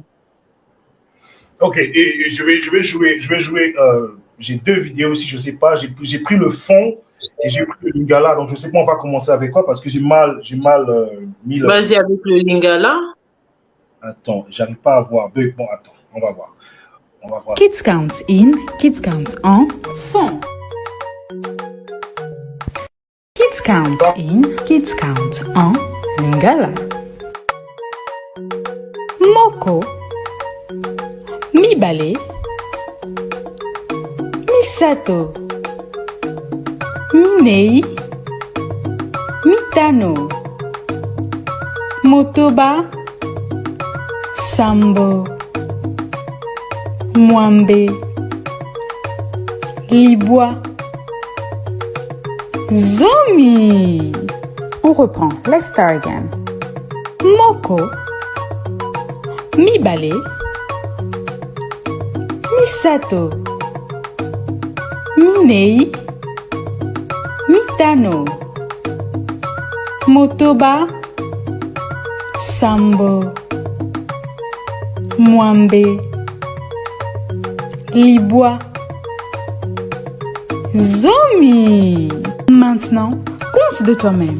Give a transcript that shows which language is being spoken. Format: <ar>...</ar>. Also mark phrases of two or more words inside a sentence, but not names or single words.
<fr>Ok, et je vais jouer. J'ai 2 vidéos aussi, je sais pas. J'ai pris le fond et j'ai pris le lingala. Donc je sais pas, on va commencer avec quoi parce que j'ai mal mis le. Vas-y avec le lingala. Attends, j'arrive pas à voir. Bon, attends, on va voir.</fr> <en>Kids count in, kids count</en> <fr>en fond.</fr> <en>Kids count in, kids count</en> <fr>en lingala.</fr> <ln>Moko, mibale, misato, minei, mitano, motoba, sambo, mwambe, libwa, zomi.</ln> <fr>On reprend.</fr> <en>Let's start again.</en> <ln>Moko, mibale, misato, minei, mitano, motoba, sambo, mwambe, libwa, zomi.</ln> <fr>Maintenant, compte de toi-même.</fr>